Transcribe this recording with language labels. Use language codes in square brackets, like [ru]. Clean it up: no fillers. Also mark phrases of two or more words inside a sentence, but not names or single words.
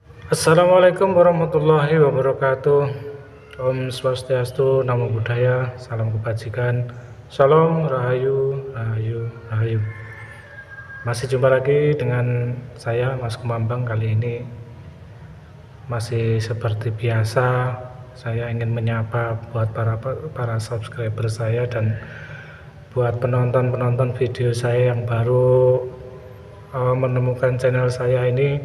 [ar] Assalamualaikum warahmatullahi wabarakatuh. [id] Om Swastiastu, Namo Buddhaya, salam kebajikan, Salam Rahayu, Rahayu, Rahayu. Masih jumpa lagi dengan saya Mas Kumambang. Kali ini masih seperti biasa, saya ingin menyapa buat para subscriber saya dan buat penonton video saya yang baru menemukan channel saya ini.